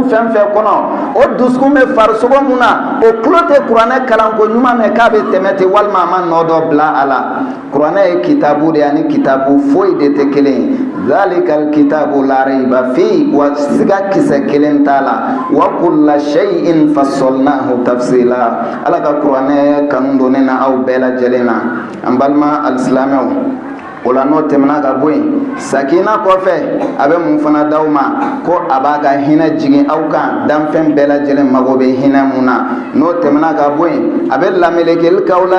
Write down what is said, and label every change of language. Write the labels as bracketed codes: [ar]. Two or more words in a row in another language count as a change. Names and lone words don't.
[bm] fɛn fɛn kɔnɔ o dusukun bɛ farisogo mun na o tulo tɛ kuranɛ kalanko ɲuman mɛn k'a bɛ tɛmɛ ten walima a ma nɔ dɔ bila a la kuranɛ ye kitabu de ye ani kitabu foyi de tɛ kelen ye [ar] ذلك الكتاب لا ريب في [bm] wa siga kisɛ kelen t'a la [ar] وكل شيء فصلناه تفصيلا [bm] ala ka kuranɛ kanu don ne na aw bɛɛ lajɛlen na an balima alisilamɛw o la n'o tɛmɛna ka bɔ yen sakina kɔfɛ a bɛ mun fana d'aw ma ko a b'a ka hinɛ jigin aw kan danfɛn bɛɛ lajɛlen mago bɛ hinɛ mun na n'o tɛmɛna ka bɔ yen a bɛ lamelekeli k'aw la